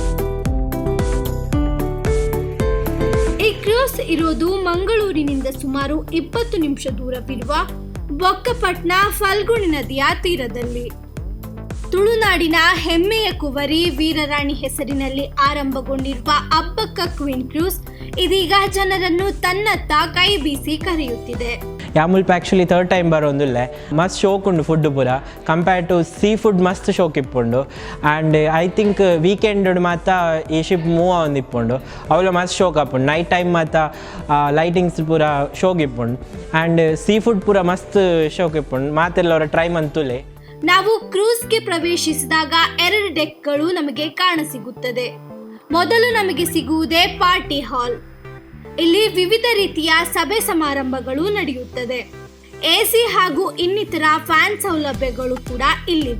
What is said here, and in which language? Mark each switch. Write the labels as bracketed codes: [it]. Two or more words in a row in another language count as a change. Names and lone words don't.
[kn] ಈ ಕ್ರೂಸ್ ಇರೋದು ಮಂಗಳೂರಿನಿಂದ ಸುಮಾರು 20 ನಿಮಿಷ ದೂರವಿರುವ ಬೊಕ್ಕಪಟ್ನ ಫಲ್ಗುಣಿ ನದಿಯ ತೀರದಲ್ಲಿ. ತುಳುನಾಡಿನ ಹೆಮ್ಮೆಯ ಕುವರಿ ವೀರರಾಣಿ ಹೆಸರಿನಲ್ಲಿ ಆರಂಭಗೊಂಡಿರುವ ಅಬ್ಬಕ್ಕ ಕ್ವೀನ್ ಕ್ರೂಸ್ ಇದೀಗ ಜನರನ್ನು ತನ್ನತ್ತ ಕೈ ಬೀಸಿ ಕರೆಯುತ್ತಿದೆ. [tcy] ಯಾಮುಲ್ಪ ಆ್ಯಕ್ಚುಲಿ [en] 3rd time [tcy] ಬರೋಂದುಲ್ಲೆ ಮಸ್ತ್ ಶೋಕ್ ಉಂಡು ಫುಡ್ ಪೂರ [en] compare to sea food [tcy] ಮಸ್ತ್ ಶೋಕ್ ಇಪ್ಪುಂಡು. [en] and I think weekend [tcy] ಮಾತ ಈ [en] ship move [tcy] ಒಂದು ಇಪ್ಪುಂಡು ಅವಳ ಮಸ್ತ್ ಶೋಕ್ ಹಾಪುಂಡು. [en] night time [tcy] ಮಾತ ಲೈಟಿಂಗ್ಸ್ ಪೂರ ಶೋಕ್ ಇಪ್ಪುಂಡು. [en] and sea food [tcy] ಪೂರ ಮಸ್ತ್ ಶೋಕ್ ಇಪ್ಪುಂಡು. ಮಾತೆಲ್ಲ ಅವರ ಟ್ರೈ ಮಂತುಲೆ. [kn] ನಾವು ಕ್ರೂಸ್ಗೆ ಪ್ರವೇಶಿಸಿದಾಗ 2 ಡೆಕ್ಗಳು ನಮಗೆ ಕಾಣಸಿಗುತ್ತದೆ. ಮೊದಲು ನಮಗೆ ಸಿಗುವುದೇ ಪಾರ್ಟಿ ಹಾಲ್. ಇಲ್ಲಿ ವಿವಿಧ ರೀತಿಯ ಸಭೆ ಸಮಾರಂಭಗಳು ನಡೆಯುತ್ತದೆ. AC ಹಾಗೂ ಇನ್ನಿತರ ಫ್ಯಾನ್ ಸೌಲಭ್ಯಗಳು ಕೂಡ ಇಲ್ಲಿವೆ.